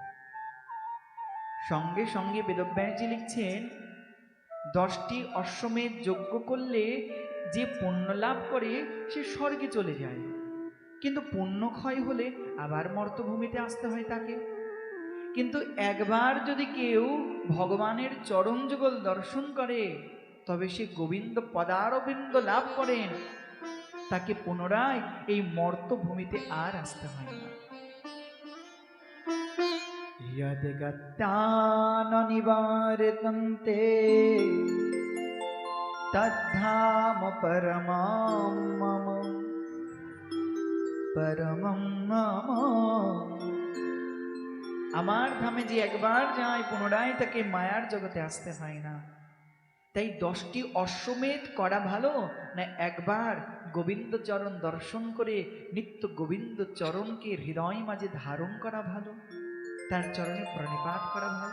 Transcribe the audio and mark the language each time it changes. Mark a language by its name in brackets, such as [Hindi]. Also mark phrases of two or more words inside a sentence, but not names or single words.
[Bangla] সঙ্গে সঙ্গে বেদব্যাসজি লিখছেন 10টি অশ্বমেধ যজ্ঞ করলে যে পুণ্য লাভ করে সে স্বর্গে চলে যায়, কিন্তু পুণ্য ক্ষয় হলে আবার মর্তভূমিতে আসতে হয় তাকে। কিন্তু একবার যদি কেউ ভগবানের চরণ যুগল দর্শন করে তবে সে গোবিন্দ পদারবিন্দ লাভ করেন, তাকে পুনরায় এই মর্তভূমিতে আর আসতে হয় না। [Sanskrit] यद् गत्यान निवारितन्ते तद्धाम परमं मम परमं मम। [Bangla] আমার ধামে যে একবার যায় পুনরায় তাকে মায়ার জগতে আসতে হয় না। তাই 10টি অশ্বমেধ করা ভালো না একবার গোবিন্দ চরণ দর্শন করে নিত্য গোবিন্দ চরণকে হৃদয় মাঝে ধারণ করা ভালো, তার চরণে প্রণিপাত করা ভালো।